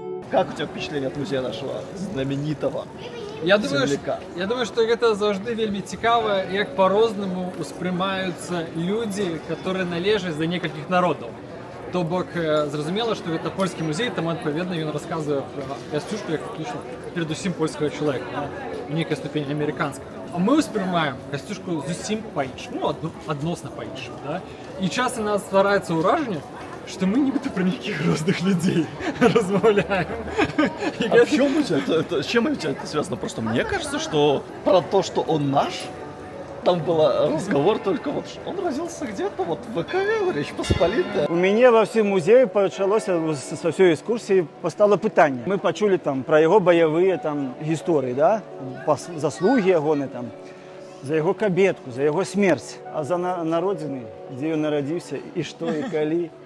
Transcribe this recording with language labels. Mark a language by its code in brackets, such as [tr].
[ru] Как у тебя впечатление от музея нашего знаменитого земляка? [be] Я думаю, што гэта заўжды вельмі цікава, як па-рознаму успрымаюцца людзі, [ru] которые [be] належаць да некалькіх народаў. То бок, зразумела, што гэта польскі музей, там адпаведна ён расказвае пра Касцюшку як фактычна перадусім польскага чалавека, у нейкай ступені амерыканскага. А мы ўспрымаем Касцюшку зусім па-іншаму, адносна па-іншаму. І часта у нас ствараецца ўражанне, что мы нібыта про неких розных людей размовляем. [ru] А в чем это? С чем это связано? Просто мне кажется, что про то, что он наш, там был разговор только вот, он родился где-то вот в ВК, Речь Посполитая. [be] У мяне ва ўсім музеі пачалося са ўсёй экскурсіі пастала пытанне. Мы пачулі там пра яго баявыя там гісторыі, заслугі ягоны там, за яго кабетку, за яго смерць, а за народзіны, дзе ён нарадзіўся і што і калі.